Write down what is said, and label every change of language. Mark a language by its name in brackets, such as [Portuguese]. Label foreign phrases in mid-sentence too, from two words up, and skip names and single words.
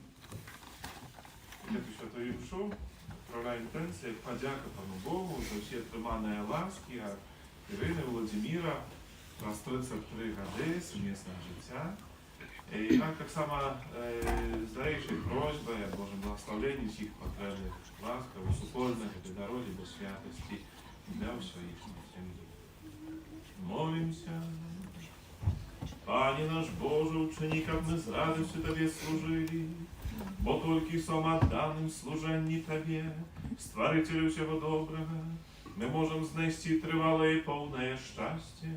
[Ukrainian] Святу Świętojuшу, відправляю інтенцію, як подяка Пану Богу за всі отримані ласки від Ірини, Володимира, раз 33 роки сумісного життя. І так само з найбільшою просьбою, Божим благословенням всіх потребних ласках, супольних, в народі, до святості, для ўсёй іхняй сям'і. Молимся. [Russian] Пане наш Боже, учини, как мы с радостью Тебе служили, бо только самоотданным служенні Тебе, Створителю всего доброго, мы можем знести тривалое и полное счастье.